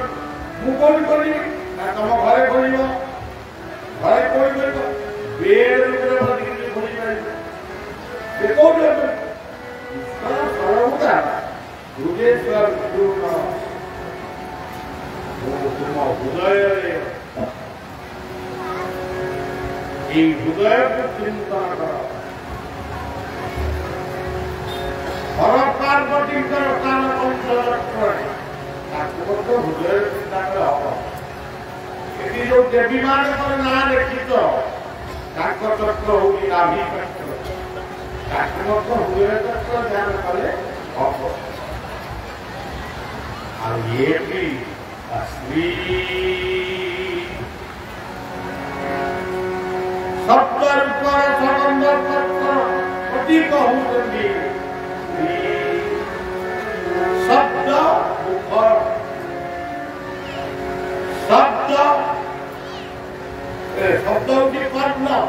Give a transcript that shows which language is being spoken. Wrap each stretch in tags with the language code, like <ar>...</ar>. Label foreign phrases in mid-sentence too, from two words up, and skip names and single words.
<or>ମୁଁ କୋଉଠି ଖୋଜିବି? ନା ତମ ଘରେ ଖୋଜିବ, ଘରେ କୋଉଠି ଖୋଜିବ? ବେଡ୍ ଉପରେ ଖୋଜି ପାରିବ। ସେ କୋଉଠି ଅଛନ୍ତି? ଈଶ୍ୱର ସର୍ବଭୂତା ହୃଦୟ ତୁମ ହୃଦୟରେ ଏଇ ହୃଦୟକେ ଚିନ୍ତା କରା। পার্বতীଙ୍କର ସ୍ଥାନ ପଞ୍ଚଲକ୍ଷ୍ମୀ ତାକୁ ମଧ୍ୟ ହୃଦୟରେ ଚିନ୍ତା କଲେ ହବ। ଏଠି ଯୋଉ ଦେବୀ ମାନଙ୍କର ନାଁ ଲେଖିତ ତାଙ୍କ ଚକ୍ର ହଉଛି ନାଭି ଚକ୍ର, ତାକୁ ମଧ୍ୟ ହୃଦୟ ଚକ୍ର ଧ୍ୟାନ କଲେ ହବ। ଆଉ ଇଏ ବି ଶ୍ରୀ ସପ୍ତରୂପର ସମ୍ବନ୍ଧ ପ୍ରତୀକ ହଉଛନ୍ତି ଶବ୍ଦ ଶବ୍ଦ ଶବ୍ଦ ହଉଛି କର୍ଣ୍ଣ,</or>